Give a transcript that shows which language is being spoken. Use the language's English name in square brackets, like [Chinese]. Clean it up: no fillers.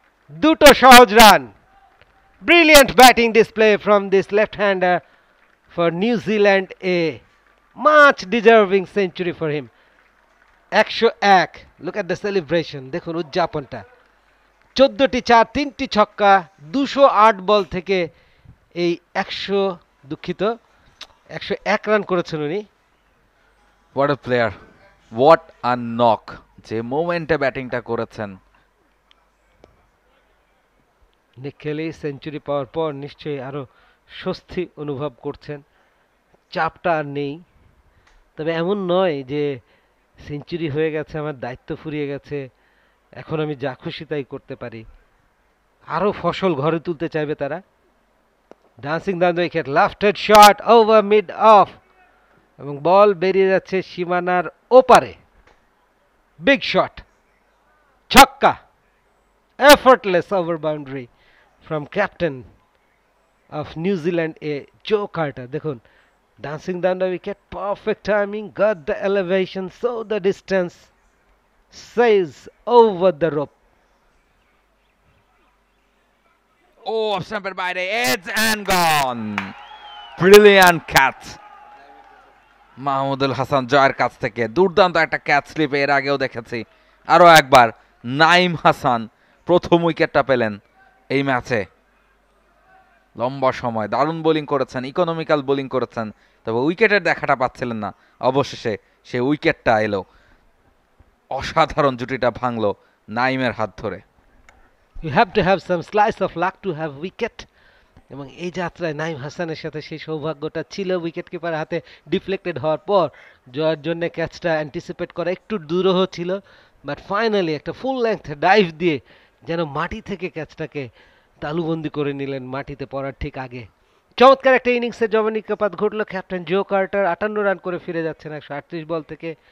[Bangla] দুটো সহজ run, [English] brilliant batting display from this left-hander for New Zealand, a much deserving century for him. 101, look at the celebration, [Bangla] দেখুন উদযাপনটা। 14টি চার, 3টি ছক্কা, 208 বল থেকে এই 101 রান করেছেন উনি। [English] what a player, what a knock, [Bangla] যে মোমেন্টে ব্যাটিংটা করেছেন। নিক কেলি সেঞ্চুরি পাওয়ার পর নিশ্চয়ই আরো স্বস্তি অনুভব করছেন, চাপটা আর নেই। তবে এমন নয় যে সেঞ্চুরি হয়ে গেছে, আমার দায়িত্ব ফুরিয়ে গেছে, এখন আমি যা খুশি তাই করতে পারি। আরো ফসল ঘরে তুলতে চাইবে তারা। [English] dancing down the wicket, lofted shot over mid off, [Bangla] এবং বল বেরিয়ে যাচ্ছে সীমানার ওপারে। বিগ শট, ছক্কা, [English] effortless over boundary from captain of New Zealand, a Joe Carter. দেখুন, dancing down the wicket, perfect timing, got the elevation, so the distance, sails over the rope. Oh, off stumper [Bangla] বাইরে, [English] it's and gone. Brilliant catch. [Bangla] Mahmudul Hasan জয়ের কাছ থেকে দুর্দান্ত একটা catch slip এর আগেও দেখেছি। আরো একবার নাইম হাসান প্রথম উইকেটটা পেলেন এই ম্যাচে। লম্বা সময় দারুণ বোলিং করেছেন, ইকোনমিক্যাল বোলিং করেছেন, তবে উইকেটের দেখাটা পাচ্ছিলেন না। অবশেষে সে উইকেটটা এলো, অসাধারণ জুটিটা ভাঙলো নাইমের হাত ধরে। [English] You have to have some slice of luck to have wicket, [Bangla] এবং এই যাত্রায় নাইম হাসানের সাথে সেই সৌভাগ্যটা ছিল। উইকেট কিপার হাতে ডিফ্লেক্টেড হওয়ার পর জয়ের জন্য ক্যাচটা অ্যান্টিসিপেট করা একটু দুরূহ ছিল, [English] but finally [Bangla] একটা ফুল লেন্থ ডাইভ দিয়ে যেন মাটি থেকে ক্যাচটাকে তালুবন্দি করে নিলেন মাটিতে পড়ার ঠিক আগে। চমৎকার একটা ইনিংসে যবনিকাপাত ঘটলো। ক্যাপ্টেন জো কার্টার 58 রান করে ফিরে যাচ্ছেন 138 বল থেকে।